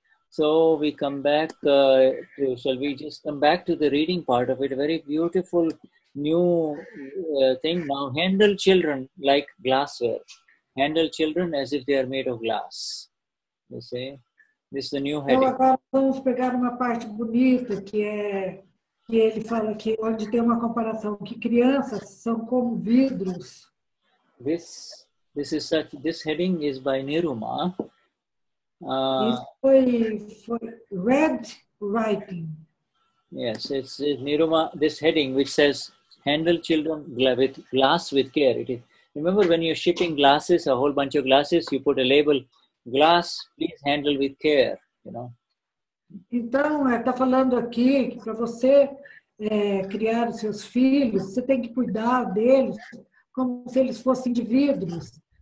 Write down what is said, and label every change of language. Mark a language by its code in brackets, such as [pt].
[en] So we come back shall we just come back to the reading part of it? A very beautiful new thing. Now, handle children like glassware. Handle children as if they are made of glass. You see? This is the new heading. [pt] Então, agora vamos pegar uma parte bonita que ele fala que onde tem uma comparação que crianças são como vidros. [en] This heading is by Niruma. [pt] Isso foi [en] red writing. Yes, it's Niruma. This heading which says handle children with glass with care. It is. Remember when you're shipping glasses, a whole bunch of glasses, you put a label, glass, please handle with care, you know. [pt] Então, está falando aqui que para você criar os seus filhos, você tem que cuidar deles como se eles fossem de vidros.